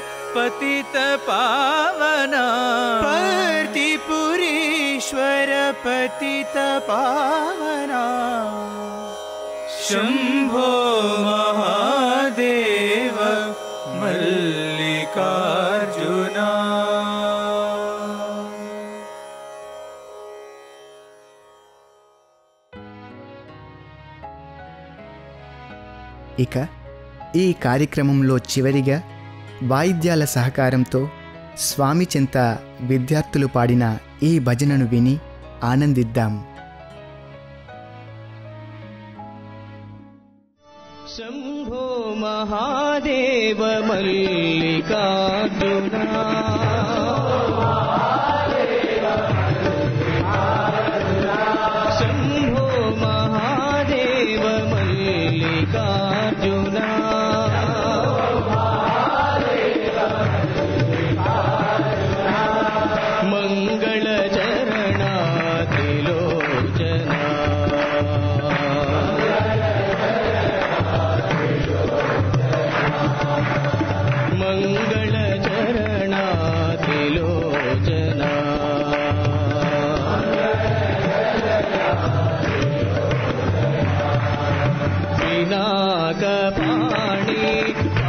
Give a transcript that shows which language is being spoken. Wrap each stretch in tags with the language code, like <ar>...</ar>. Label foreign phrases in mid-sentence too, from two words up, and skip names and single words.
<sa>पतित पावना पार्थिपुरीश्वर पतित पावना शंभो महादेव मल्लिकार्जुना।</sa> <te>ఇక ఈ కార్యక్రమంలో చివరిగా వాయిద్యాల సహకారంతో స్వామి చెంత విద్యార్థులు పాడిన ఈ భజనను విని ఆనందిద్దాం.</te> <sa>शंभो महादेव मल्लिकार्जुना शंभो महादेव मल्लिकार्जुना मंगल चरणा त्रिलोचना मंगल चरणा त्रिलोचना पिनाकपाणि</sa>